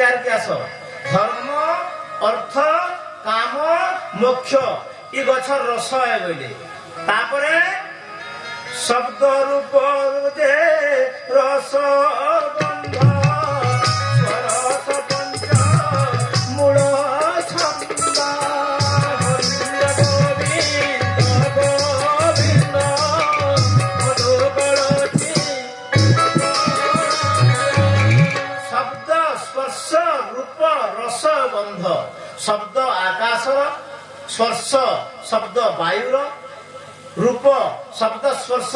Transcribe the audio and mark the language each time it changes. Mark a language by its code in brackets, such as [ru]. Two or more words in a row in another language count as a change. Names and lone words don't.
[or] ଆସ ଧର୍ମ ଅର୍ଥ କାମ ମୋକ୍ଷ ଇ ଗଛର ରସ ଏ ବୋଇଲେ ତାପରେ ଶବ୍ଦ ରୂପ ଯେ ରସ ଗନ୍ଧ ସ୍ୱରସ ପଞ୍ଚ ମୂଳ ଛନ୍ଦ ଶବ୍ଦ ଆକାଶର ସ୍ପର୍ଶ ଶବ୍ଦ ବାୟୁର ରୂପ ଶବ୍ଦ ସ୍ପର୍ଶ